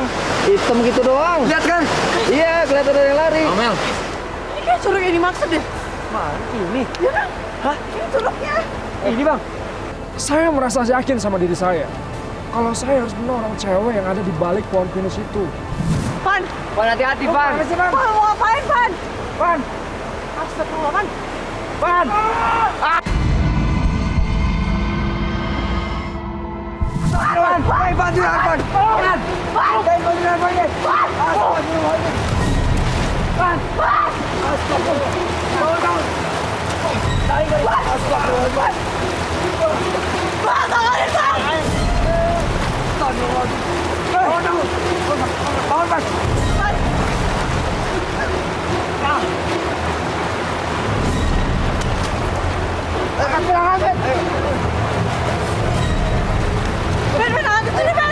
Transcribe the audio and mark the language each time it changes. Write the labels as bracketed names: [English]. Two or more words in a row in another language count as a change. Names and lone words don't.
[Indonesian] Hitam gitu doang. Lihat kan? Iya, kelihatan ada yang lari. Amel. Ini kayak curug yang dimaksud deh. Mana ini? Ya kan? Hah? Ini curugnya. Ini, Bang. Saya merasa yakin sama diri saya. Kalau saya harus menolong cewek yang ada di balik pohon pinus itu. Van, Van, hati-hati, Van. Van, mau ngapain, Van? Van. Astagfirullah, Van. Van. Van, bantuan, Van. Van. Bantuan, Van. Astagfirullahaladzim. Van. Astagfirullah. Bangun. Astagfirullah. Van, tanganin, Van. Astagfirullahaladzim. Bangun. Bangun, Van. Ben, angkat sini, Ben.